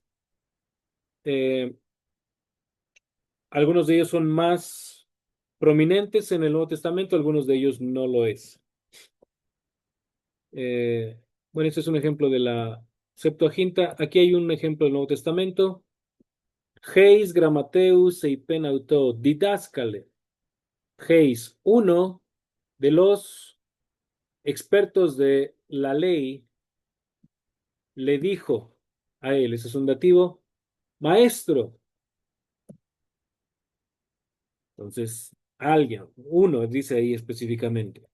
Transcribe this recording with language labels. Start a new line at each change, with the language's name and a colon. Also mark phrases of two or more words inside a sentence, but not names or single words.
Spanish: Eh, algunos de ellos son más prominentes en el Nuevo Testamento, algunos de ellos no lo es. Bueno, este es un ejemplo de la Septuaginta. Aquí hay un ejemplo del Nuevo Testamento.
Greek: Εἷς γραμματεὺς εἶπεν αὐτῷ διδάσκαλε.
Spanish: Heis, uno de los expertos de la ley, le dijo a él, ese es un dativo, maestro. Entonces, alguien, uno, dice ahí específicamente.